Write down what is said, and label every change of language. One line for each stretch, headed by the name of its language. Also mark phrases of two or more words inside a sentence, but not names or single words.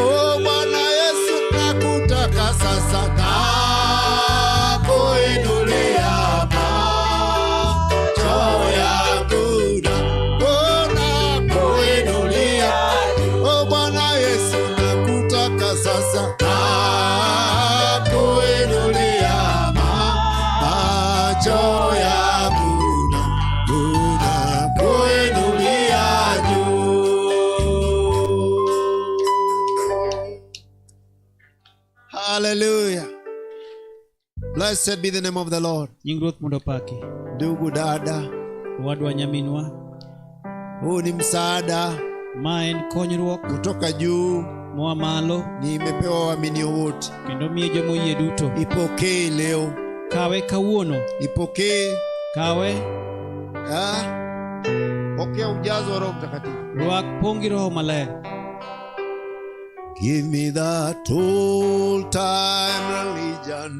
Swahili: Oh, Bwana Yesu, nakutaka sasa na kuinulia macho yangu na kuinulia juu. Oh, Bwana Yesu, nakutaka sasa na kuinulia macho yangu na kuinulia juu. Hallelujah.
English: Blessed be the name of the Lord.
Luo (Kenya and Tanzania): Nying Ruoth mondo paki.
Swahili: Ndugu dada,
Luo (Kenya and Tanzania): Wadwa nyaminwa,
Swahili: huu ni msaada
Luo (Kenya and Tanzania): ma en konyruok
Swahili: kutoka juu,
Luo (Kenya and Tanzania): moa malo,
Swahili: nimepewa waaminio wote.
Luo (Kenya and Tanzania): kendo miyo jomoyie duto.
Swahili: Ipokee leo,
Luo (Kenya and Tanzania): Kawe kawuono,
Swahili: ipokee.
Luo (Kenya and Tanzania): kawe,
Swahili: Pokea ujazo wa Roho Mtakatifu.
Luo (Kenya and Tanzania): rwak pongi Roho Maler.
English: Give me that old time religion.